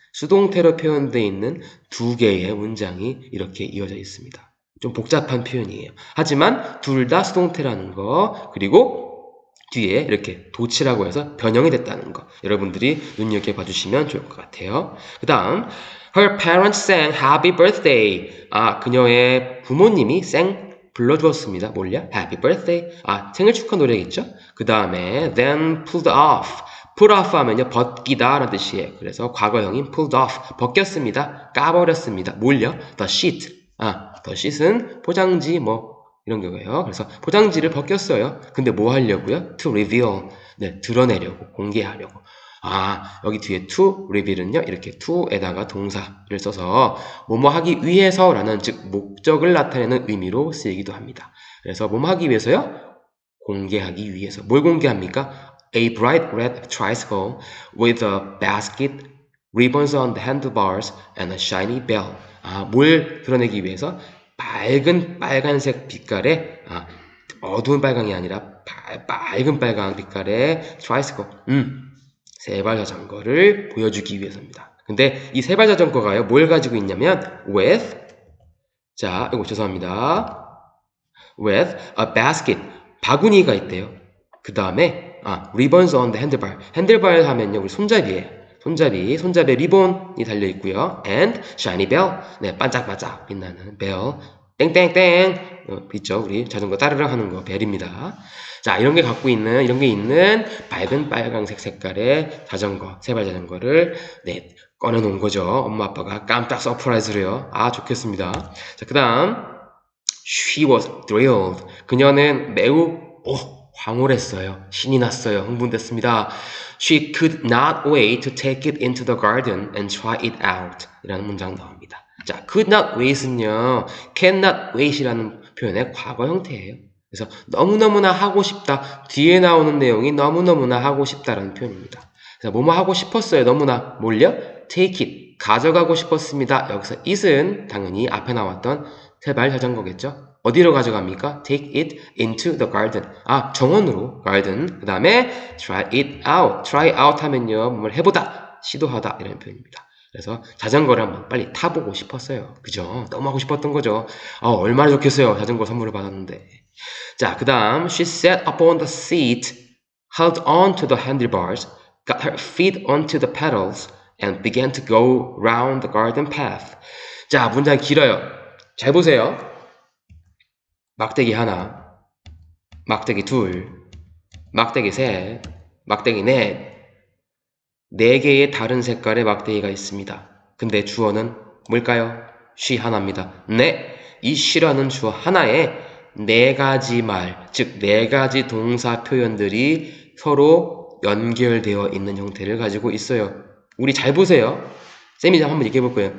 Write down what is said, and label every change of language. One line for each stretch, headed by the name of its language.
Korean: 수동태로 표현되어 있는 두 개의 문장이 이렇게 이어져 있습니다. 좀 복잡한 표현이에요. 하지만 둘 다 수동태라는 거 그리고 뒤에 이렇게 도치라고 해서 변형이 됐다는 거. 여러분들이 눈여겨봐 주시면 좋을 것 같아요. 그 다음,
English: her parents sang happy birthday.
Korean: 그녀의 부모님이 불러주었습니다. 뭘요?
English: Happy birthday.
Korean: 생일 축하 노래겠죠? 그 다음에
English: then pulled off. pull off
Korean: 하면요, 벗기다 라는 뜻이에요. 그래서 과거형인 pulled off. 벗겼습니다. 까버렸습니다. 뭘요?
English: the sheet.
Korean: the sheet은 포장지 이런 거예요. 그래서 포장지를 벗겼어요. 근데 뭐 하려고요?
English: to reveal.
Korean: 네, 드러내려고, 공개하려고. 여기 뒤에
English: to reveal
Korean: 은요, 이렇게 to에다가 동사를 써서 뭐뭐 하기 위해서라는, 즉 목적을 나타내는 의미로 쓰이기도 합니다. 그래서 뭐뭐 하기 위해서요? 공개하기 위해서. 뭘 공개합니까?
English: A bright red tricycle with a basket, ribbons on the handlebars, and a shiny bell.
Korean: 뭘 드러내기 위해서? 밝은 빨간색 빛깔의, 어두운 빨강이 아니라 밝은 빨강 빛깔의 트라이스코, 세발 자전거를 보여주기 위해서입니다. 근데 이 세발 자전거가요, 뭘 가지고 있냐면 with, 이거 죄송합니다.
English: with a basket,
Korean: 바구니가 있대요. 그 다음에
English: ribbons on the handlebar.
Korean: 핸들바 하면요, 우리 손잡이에요. 손잡이에 리본이 달려 있고요.
English: and shiny bell.
Korean: 네, 반짝반짝 빛나는 bell. 땡땡땡. 있죠? 우리 자전거 따르릉 하는 거 벨입니다. 자, 이런 게 있는 밝은 빨강색 색깔의 자전거, 세발 자전거를 꺼내 놓은 거죠. 엄마 아빠가 깜짝 서프라이즈로요. 좋겠습니다. 자, 그다음
English: she was thrilled.
Korean: 그녀는 매우 황홀했어요. 신이 났어요. 흥분됐습니다.
English: She could not wait to take it into the garden and try it out.
Korean: 이라는 문장 나옵니다. 자,
English: could not wait
Korean: 은요,
English: cannot wait
Korean: 이라는 표현의 과거 형태예요. 그래서 너무너무나 하고 싶다. 뒤에 나오는 내용이 너무너무나 하고 싶다라는 표현입니다. 그래서 뭐뭐 하고 싶었어요. 너무나 뭘요?
English: take it.
Korean: 가져가고 싶었습니다. 여기서 it은 당연히 앞에 나왔던 세발 자전거겠죠? 어디로 가져갑니까?
English: Take it into the garden.
Korean: 정원으로, garden. 그 다음에
English: try it out. try out
Korean: 하면요, 뭘 해보다, 시도하다 이런 표현입니다. 그래서 자전거를 한번 빨리 타보고 싶었어요. 그죠? 너무 하고 싶었던 거죠. 얼마나 좋겠어요. 자전거 선물을 받았는데. 자, 그 다음
English: she sat upon the seat, held on to the handlebars, got her feet onto the pedals, and began to go round the garden path.
Korean: 자, 문장 길어요. 잘 보세요. 막대기 하나, 막대기 둘, 막대기 셋, 막대기 넷, 네 개의 다른 색깔의 막대기가 있습니다. 근데 주어는 뭘까요? she 하나입니다. 이 she라는 주어 하나에 네 가지 말, 즉 네 가지 동사 표현들이 서로 연결되어 있는 형태를 가지고 있어요. 우리 잘 보세요. 쌤이 한번 얘기해 볼 거예요.